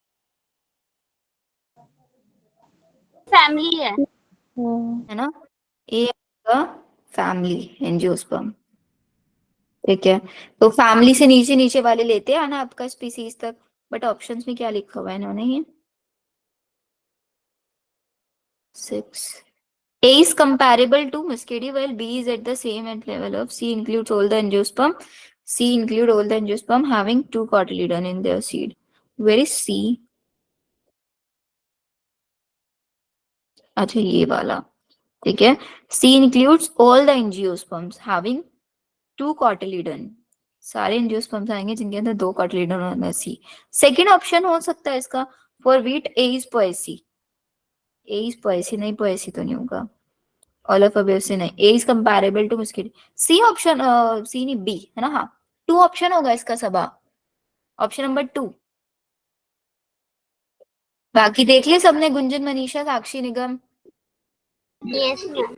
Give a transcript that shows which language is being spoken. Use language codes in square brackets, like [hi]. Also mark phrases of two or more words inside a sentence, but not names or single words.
[hi] फैमिली है। है ना, ये आपका फैमिली एंजियोस्पर्म। ठीक है, तो फैमिली से नीचे नीचे वाले लेते हैं ना आपका स्पीसीज तक। [en] but options [hi] में क्या लिखा हुआ है इन्होंने, ये [en] 6 A is comparable to Muscadi while B is at the same at level of C includes all the angiosperm. C include all the angiosperm having 2 cotyledon in their seed. Where is C? [hi] अच्छा ये वाला, ठीक है। [en] C includes all the angiosperms having 2 cotyledon। [hi] सारे एंजियोस्पर्म्स आएंगे जिनके अंदर 2 cotyledon होना सी। [en] second option [hi] हो सकता है इसका, [en] for wheat A is poaceae। A is poaceae [hi] नहीं, poaceae तो नहीं होगा। [en] all of above [hi] से नहीं, [en] A is comparable to Muscadi. [hi] सी ऑप्शन, सी नहीं बी है ना, हाँ 2 ऑप्शन होगा इसका सबा, [en] option number 2. [hi] बाकी देख लिया सबने, गुंजन, मनीषा, साक्षी, निगम, [en] yes ma'am.